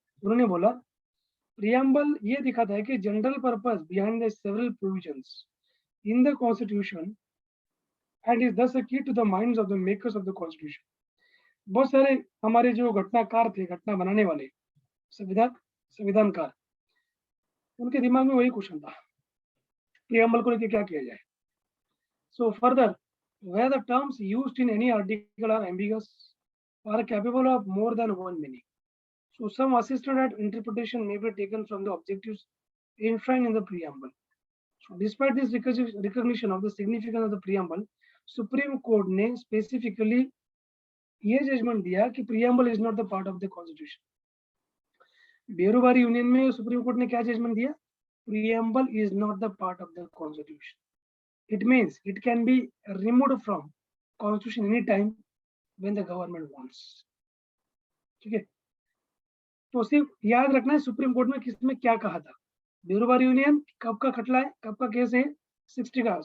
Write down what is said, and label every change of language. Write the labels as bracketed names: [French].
[Hindi] उन्होंने बोला प्रियम्बल ये दिखाता है कि [English] General purpose behind the several provisions in the constitution and is thus a key to the minds of the makers of the constitution. [Hindi] बहुत सारे हमारे जो घटनाकार थे, घटना बनाने वाले संविधानकार, उनके दिमाग में वही क्वेश्चन था, प्रियम्बल को लेकर क्या किया जाए। [English] So further, where the terms used in any article are ambiguous or capable of more than one meaning. So some assisted at interpretation may be taken from the objectives enshrined in the preamble. So despite this recognition of the significance of the preamble, Supreme Court ने specifically [Hindi] ये judgement दिया कि [English] preamble is not the part of the constitution. [Hindi] बेरुवारी union में supreme court ने क्या judgement दिया, [English] preamble is not the part of the constitution. It means it can be removed from constitution any time when the government wants, ठीक है। [Hindi] तो सिर्फ याद रखना है सुप्रीम कोर्ट में किसमें क्या कहा था। बेरुवारी यूनियन कब का खटला है, कब का केस है, 60 का।